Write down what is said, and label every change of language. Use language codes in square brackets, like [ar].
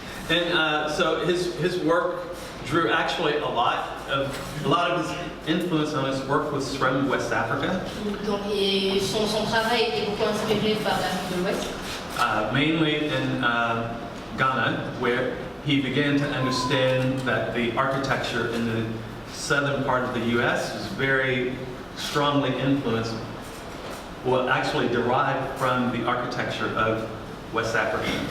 [en] And so his work drew actually a lot of his influence on his work was from West Africa. [fr] Donc son travail était beaucoup inspiré par l'Afrique de l'Ouest. [en] Mainly in Ghana, where he began to understand that the architecture in the southern part of the U.S. was very strongly influenced, well, actually derived from the architecture of West Africa.